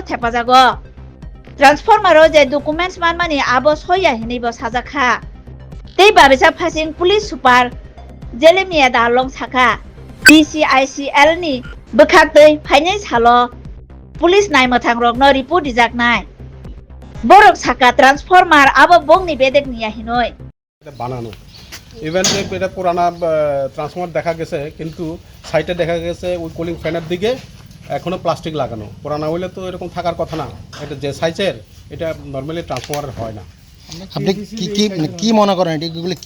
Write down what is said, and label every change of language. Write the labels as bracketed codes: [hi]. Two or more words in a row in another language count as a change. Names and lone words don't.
[brx] थेफाजागो ट्रान्सफर्मारो जे डकुमेन्ट्स मानमानि आबो सया हिनैबो साजाखा दै बाबिसा फासिं [en] police super [brx] जेलेमिया दालं साखा DCICL नि बोखागदै फाइनाय सालो पुलिस नायमथां रगनो रिपोर्ट दिजाकनाय बरक साखा ट्रान्सफर्मार आबो बंनि बेदेकनिया हिनय [bn] বানানো ইভেন যে এটা পুরানা ট্রান্সফর্মার দেখা গেছে কিন্তু সাইটে দেখা গেছে ওই [en] cooling fan [bn] দিকে এখনো প্লাস্টিক লাগানো পুরানা হইলে তো এরকম থাকার কথা না এটা যে সাইজের এটা [en] normally transformer [bn] হয় না আপনি কি কি কি মনে করেন এগুলো কি